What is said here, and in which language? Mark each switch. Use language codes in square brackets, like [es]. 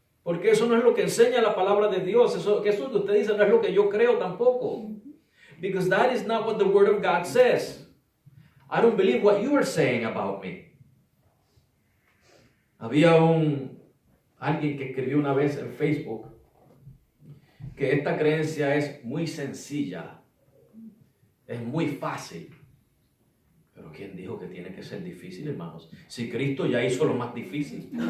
[es] Porque eso no es lo que enseña la palabra de Dios. Eso que usted dice no es lo que yo creo tampoco. [en] Because that is not what the Word of God says. I don't believe what you are saying about me. [es] Había alguien que escribió una vez en Facebook que esta creencia es muy sencilla, es muy fácil. Pero ¿quién dijo que tiene que ser difícil, hermanos? Si Cristo ya hizo lo más difícil.